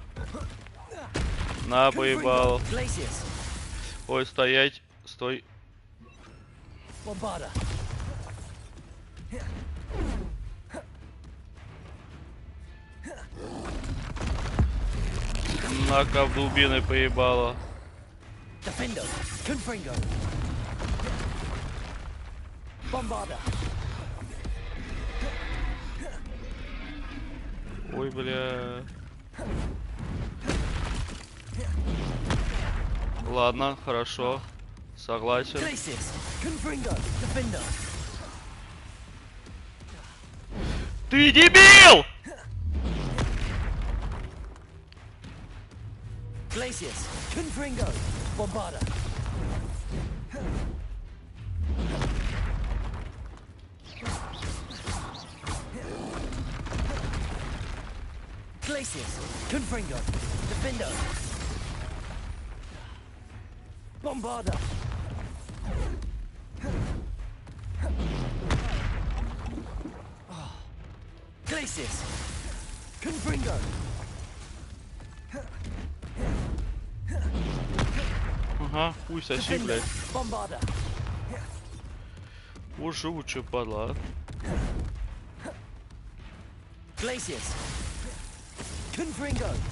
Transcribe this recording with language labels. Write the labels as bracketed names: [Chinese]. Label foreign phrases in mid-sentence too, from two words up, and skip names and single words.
[Russian] На, поебал. Ой, стоять. Стой. На-ка в дубины поебало. [Latin] Defender, Confringo. Bombarda. [Russian] Ой, бля. Ладно, хорошо. Согласен. [Latin] Confringo, defender. [Russian] Ты дебил! [Latin] Glacius, Confringo, Bombarda. Glacius, Confringo, Defender. Bombarda. Glacius, Confringo. [Russian] Ага, хуй соси, блядь. [Latin] Bombarda. [Russian] Вот живучая падла, а. [Latin] Glacius, Confringo.